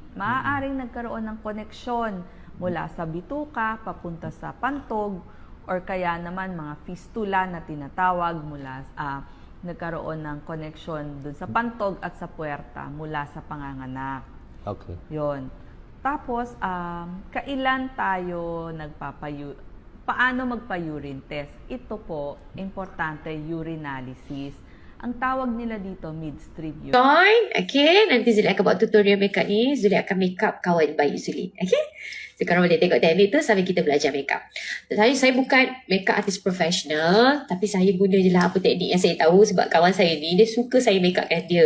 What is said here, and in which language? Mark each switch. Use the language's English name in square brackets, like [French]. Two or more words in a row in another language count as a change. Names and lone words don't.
[Filipino] Maaaring nagkaroon ng koneksyon mula sa bituka papunta sa pantog, or kaya naman mga fistula na tinatawag mula nagkaroon ng koneksyon doon sa pantog at sa puwerta mula sa panganganak. Okay. Yon. Tapos, kailan tayo paano magpa-urine test? Ito po, importante, urinalysis. Ang tawag nila dito, [English] midstream urine. [Malay] Okay, nanti Zulit akan buat tutorial makeup ni. Zulit akan makeup kawan bayi Zulit. Okay, sekarang boleh tengok teknik tu sambil kita belajar makeup. Saya bukan [English] makeup artist [Malay] profesional, tapi saya guna je lah apa teknik yang saya tahu sebab kawan saya ni, dia suka saya makeupkan dia.